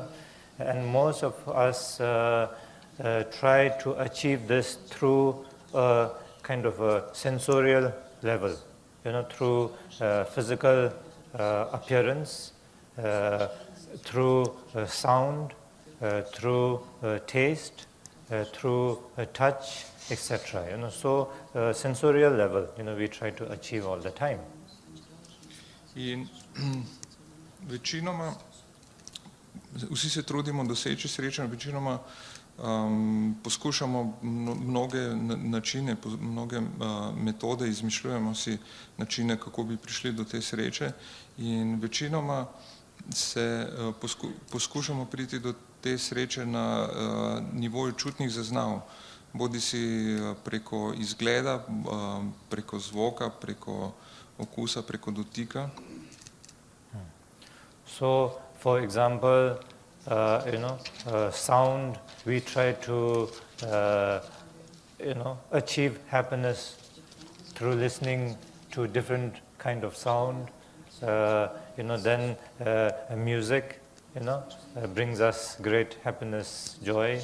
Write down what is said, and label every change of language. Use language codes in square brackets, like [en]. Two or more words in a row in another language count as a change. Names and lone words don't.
[en] And most of us try to achieve this through a kind of a sensorial level, through physical appearance, through sound, through taste, through touch, etc. So sensorial level, we try to achieve all the time. [sl] In večinoma, vsi se trudimo doseči srečo, večinoma poskušamo mnoge načine, mnoge metode, izmišljujemo si načine, kako bi prišli do te sreče in večinoma se poskušamo priti do te sreče na nivoju čutnih zaznav, bodi si preko izgleda, preko zvoka, preko okusa, preko dotika. [en] So, for example, sound, we try to, achieve happiness through listening to different kind of sound. Then music, brings us great happiness, joy.